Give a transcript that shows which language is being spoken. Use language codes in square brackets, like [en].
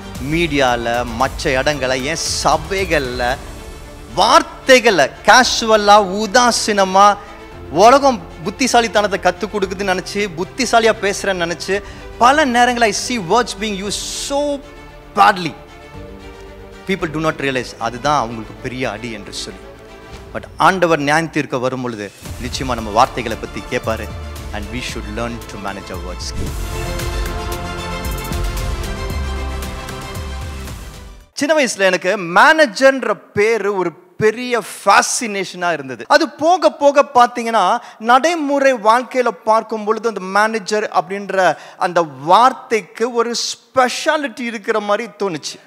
[ta] மீடியால, மற்ற இடங்களை, ஏன் சபைகள்ல வார்த்தைகளை கேஷுவலா உதாசீனமா உலகம் புத்திசாலித்தனத்தை கற்றுக் கொடுக்குதுன்னு நினைச்சு புத்திசாலியா பேசுறேன்னு நினைச்சு பல நேரங்கள் [en] I see words being used so badly. People do not realize [ta] அதுதான் அவங்களுக்கு பெரிய அடி என்று சொல்லி. பட் ஆண்டவர் நியாயம் தீர்க்க வரும் பொழுது நிச்சயமா நம்ம வார்த்தைகளை பத்தி கேட்பாரு. [en] And we should learn to manage our words. [ta] சின்ன வயசுல எனக்கு மேனேஜர்ன்ற பேரு ஒரு பெரிய ஃபேசினேஷனா இருந்தது. அது போக போக பார்த்தீங்கன்னா நடைமுறை வாழ்க்கையில பார்க்கும் பொழுது அந்த மேனேஜர் அப்படின்ற அந்த வார்த்தைக்கு ஒரு ஸ்பெஷாலிட்டி இருக்கிற மாதிரி தோணுச்சு.